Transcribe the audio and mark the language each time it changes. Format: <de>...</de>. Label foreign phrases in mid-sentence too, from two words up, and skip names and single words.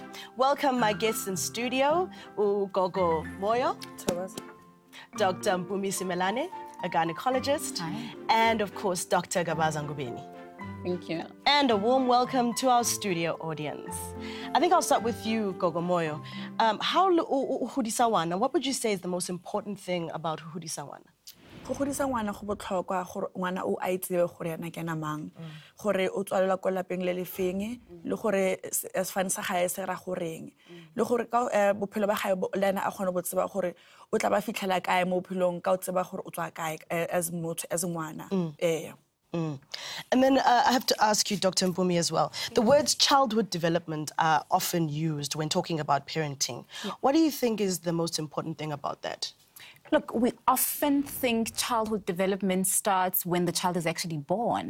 <en>Welcome my guests in studio, Gogo Moyo, Dr. Mpumi Simelane, a gynecologist, Hi. And of course Dr. Gabaza Ngubeni. Thank you. And a warm welcome to our studio audience. I think I'll start with you, Gogo Moyo. What would you say is the most important thing about Hudisawana?</en> <tn>Go godisa ngwana go botlhokwa gore ngwana o a itsebe gore yana ke namang gore o tswalela ko lapeng le lefeng le gore sefane sa gae se ra goreng le gore ka bophelo ba gae le ena a gone bo tseba gore o tla ba fitlhela kae mo bophelong ka o tseba gore o tswa kae as motho as ngwana</tn> <en>And then I have to ask you, Dr. Mpumi, as well. The words childhood development are often used when talking about parenting. What do you think is the most important thing about that? Look, we often think childhood development starts when the child is actually born.</en>